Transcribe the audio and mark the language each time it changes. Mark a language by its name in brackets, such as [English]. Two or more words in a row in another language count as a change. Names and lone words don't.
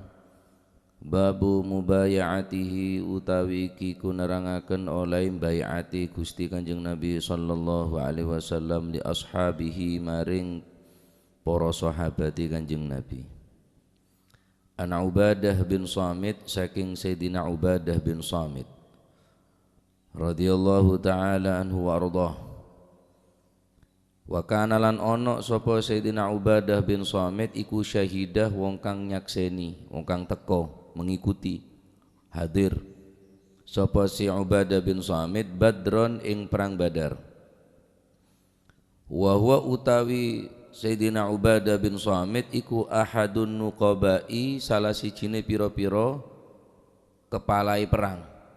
[Arabic] باب مبايعته [Javanese] utawi iki kunerangaken oleh bai'ati Gusti Kanjeng Nabi [Arabic] صلى الله عليه وسلم لأصحابه [Javanese] maring para sahabati Kanjeng Nabi. An Ubadah bin Samit saking Sayyidina Ubadah bin Samit [Arabic] رضي الله تعالى عنه وأرضاه. وكان [Javanese] lan ono sapa Sayyidina Ubadah bin Samit iku syahidah wong kang nyakseni, wong kang teko mengikuti hadir sapa si Ubadah bin Samit Badron ing perang Badar. [Arabic] وهو [Javanese] utawi Sayyidina Ubadah bin Samit iku [Arabic] أحد النقباء [Javanese] salah sijine pira-pira kepalai perang.